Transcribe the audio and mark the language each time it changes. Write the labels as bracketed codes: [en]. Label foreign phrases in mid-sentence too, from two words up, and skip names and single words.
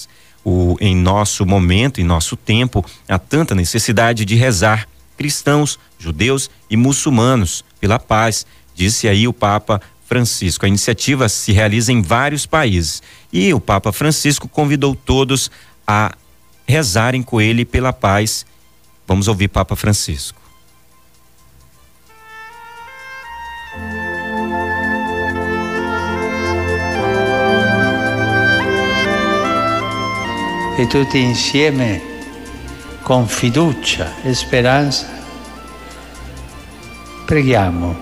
[pt] Em nosso momento, em nosso tempo, há tanta necessidade de rezar, cristãos, judeus e muçulmanos, pela paz, disse aí o Papa Francisco. A iniciativa se realiza em vários países e o Papa Francisco convidou todos a rezarem com ele pela paz. Vamos ouvir Papa Francisco. [it] E tutti insieme, con fiducia e speranza, preghiamo.